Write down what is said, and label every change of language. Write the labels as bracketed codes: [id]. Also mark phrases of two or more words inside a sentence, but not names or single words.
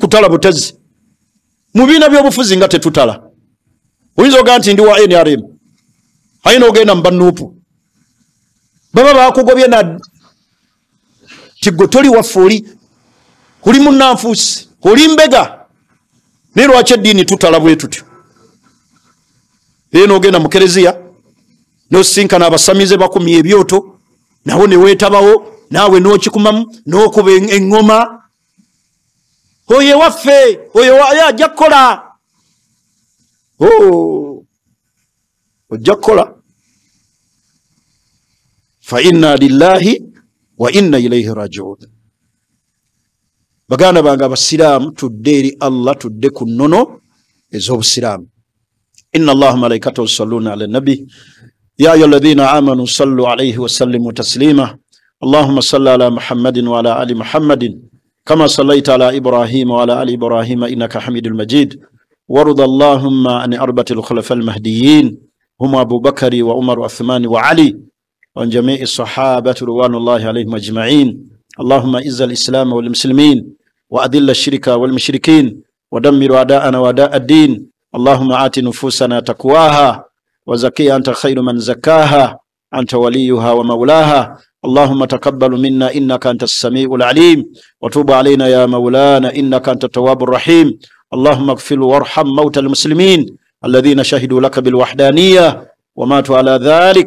[lg] kutala butezi mu biina by'obufuzi nga tetutala oyinza ogaa nti ndi wa NRM ayina ogenda mu NUP baba bakugobye na tigwe toli waffe oli munnanfuusi oli mbega naye lwaki eddiini tutala bwe tutyo era n'ogenda mu kereziya n'osinkana abasamize bakumya ebyoto nawo ne weetabawo naawe n'okikumamu n'okuba eŋŋoma. Oyo waffe oyo ajja kukola, ojja kukola. [ar] فإنا لله وإنا إليه راجعون. [lg] Baganda bange abasiraamu tudde eri Allah, tudde ku nnono ez'obusiraamu. [ar] إن الله وملائكته يصلون على النبي يا أيها الذين آمنوا صلوا عليه وسلموا تسليما. اللهم صل على محمد وعلى آل محمد كما صليت على إبراهيم وعلى آل إبراهيم إنك حميد مجيد. وارض اللهم عن أربعة الخلفاء المهديين هم أبو بكر وعمر وعثمان وعلي وعن جميع الصحابة رضوان الله عليهم أجمعين. اللهم أعز الإسلام والمسلمين وأذل الشرك والمشركين ودمر أعداءنا وأعداء الدين. اللهم آت نفوسنا تقواها وزكها أنت خير من زكاها أنت وليها ومولاها. اللهم تقبل منا إنك أنت السميع العليم وتب علينا يا مولانا إنك أنت التواب الرحيم. اللهم اغفر وارحم موتى المسلمين الذين شهدوا لك بالوحدانية وماتوا على ذلك.